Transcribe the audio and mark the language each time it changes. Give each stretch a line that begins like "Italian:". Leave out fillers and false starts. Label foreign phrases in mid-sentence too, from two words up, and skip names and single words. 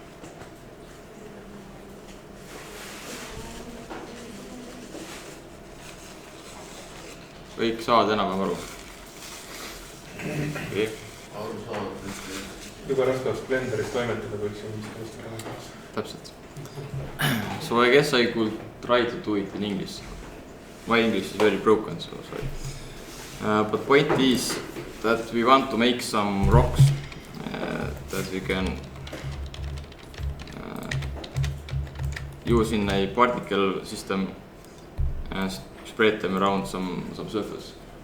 Estonian: Kõik saavad enam aru. Okay. Juba raskas Blenderis toimetada võiks ju. Täpselt.
English: So I guess I could try to do it in English. My English is very broken, so sorry. But point is that we want to make some rocks that we can use in a particle system and spread them around some surface.